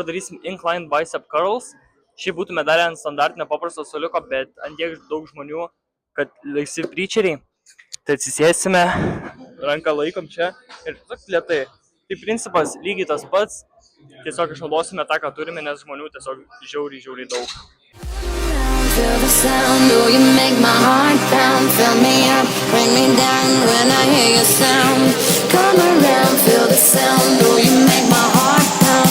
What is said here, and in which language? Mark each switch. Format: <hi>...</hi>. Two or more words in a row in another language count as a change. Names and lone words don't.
<lt>Dabar darysim</lt> <en>inclined bicep curls.</en> <lt>Šiaip būtume darę ant standartinio paprasto suoliuko, bet ant tiek daug žmonių, kad laisvi preacheriai, tai atsisėsime, ranką laikom čia ir tiesiog lėtai. Tai principas lygiai tas pats, tiesiog išnaudosime tą, ką turime, nes žmonių tiesiog žiauriai daug.</lt> <en>Feel the sound, oh, you make my heart pound. Fill me up, bring me down when I hear your sound. Come around, feel the sound, oh, you make my heart pound.</en>